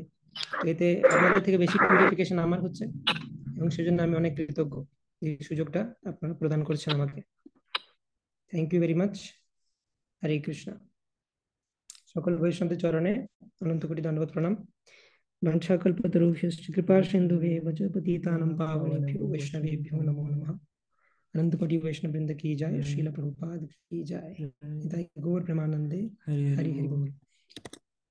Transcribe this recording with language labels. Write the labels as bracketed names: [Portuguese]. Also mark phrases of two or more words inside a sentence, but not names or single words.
[Bangla] তো এতে আপনাদের থেকে বেশি পিউরিফিকেশন আমার হচ্ছে, এবং সেজন্য আমি অনেক কৃতজ্ঞ এই সুযোগটা আপনারা প্রদান করছেন আমাকে। [English] Thank you very much. হরে কৃষ্ণ। [Bangla] সকল বৈষ্ণবদের চরণে অনন্ত কোটি দণ্ডবত প্রণাম। [Sanskrit] বাঞ্ছাকল্পতরুভ্যশ্চ কৃপা সিন্ধুভ্যেব চ পতিতানাং পাবনেভ্यो वैष्णवेभ्यो नमो नमः। [Hindi] अनंत कोटि वैष्णव वृंद की जय, श्रील प्रभुपाद की जय। [Bangla] নিতাই গৌর প্রেমানন্দে। হরি হরি বোল।